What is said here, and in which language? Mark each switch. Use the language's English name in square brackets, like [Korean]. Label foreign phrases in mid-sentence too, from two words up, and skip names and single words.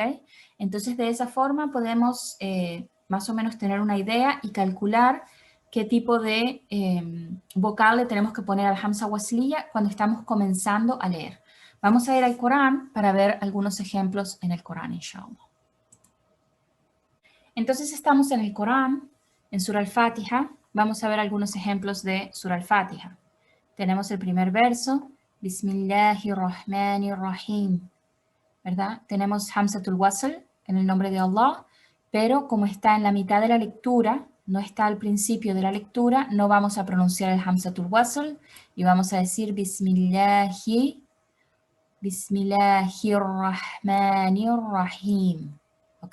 [Spanish] Entonces, de esa forma podemos más o menos tener una idea y calcular qué tipo de vocal le tenemos que poner al [Arabic] همزة وصلية [Spanish] cuando estamos comenzando a leer. Vamos a ir al Corán para ver algunos ejemplos en el Corán, inshallah. Entonces estamos en el Corán, en Surah al-Fatiha. Vamos a ver algunos ejemplos de Surah al-Fatiha. Tenemos el primer verso, [Arabic] بسم الله الرحمن الرحيم, [Spanish] ¿verdad? Tenemos [Arabic] همزة الوصل, [Spanish] en el nombre de Allah, pero como está en la mitad de la lectura, no está al principio de la lectura, no vamos a pronunciar el [Arabic] همزة الوصل [Spanish] y vamos a decir [Arabic] بسم الله الرحمن الرحيم, [Spanish] ¿ok?